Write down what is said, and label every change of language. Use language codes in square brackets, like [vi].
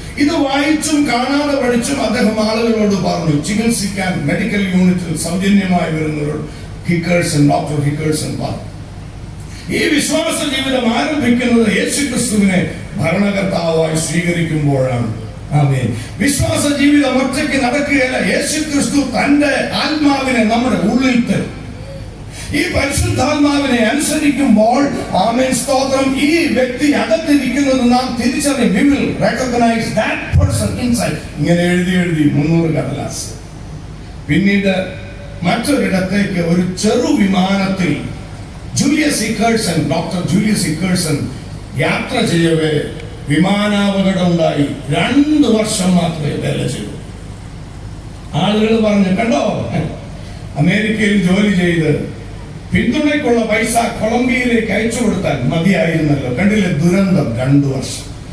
[ml] ഇത് വായിച്ചും കാണാതെ പഠിച്ചും അദ്ദേഹം ആളുകളോട് പറഞ്ഞു, ചികിത്സിക്കാൻ മെഡിക്കൽ യൂണിറ്റിൽ സൗജന്യമായി വരുന്നവരോട് ഹിക്കേഴ്സൺ, ഡോക്ടർ ഹിക്കേഴ്സൺ പറഞ്ഞു, ഈ വിശ്വാസ ജീവിതം ആരംഭിക്കുന്നത് യേശു ക്രിസ്തുവിനെ ഭരണകർത്താവായി സ്വീകരിക്കുമ്പോഴാണ്. ആമേൻ. വിശ്വാസ ജീവിതം ഒറ്റയ്ക്ക് നടക്കുകയല്ല. യേശു ക്രിസ്തു തന്റെ ആത്മാവിനെ നമ്മുടെ ഉള്ളിൽ തരും. ഈ പരിശുദ്ധാത്മാവിനെ അനുസരിക്കുമ്പോൾ, ആമേൻ, സ്തോത്രം, ഈ വ്യക്തി അകത്തിരിക്കുന്നത് നാം തിരിച്ചറിയും. [en] We will recognize that person inside. [ml] ഇങ്ങനെ എഴുതി 300 കടലാസ്. പിന്നീട് മറ്റൊരിടത്തേക്ക് ഒരു ചെറു വിമാനത്തിൽ ജൂലിയസ് ഇക്കേഴ്സൺ, ഡോക്ടർ ജൂലിയസ് ഇക്കേഴ്സൺ യാത്ര ചെയ്യവേ വിമാനാപകടം ഉണ്ടായി. 2 വർഷം മാത്രമേ വേല ചെയ്തു. ആളുകൾ പറഞ്ഞു, കണ്ടോ, അമേരിക്കയിൽ ജോലി ചെയ്ത് പിന്തുണയ്ക്കുള്ള പൈസ കൊളംബിയയിലേക്ക് അയച്ചു കൊടുത്താൽ മതിയായിരുന്നല്ലോ. കണ്ടില്ലേ ദുരന്തം. 2 വർഷം.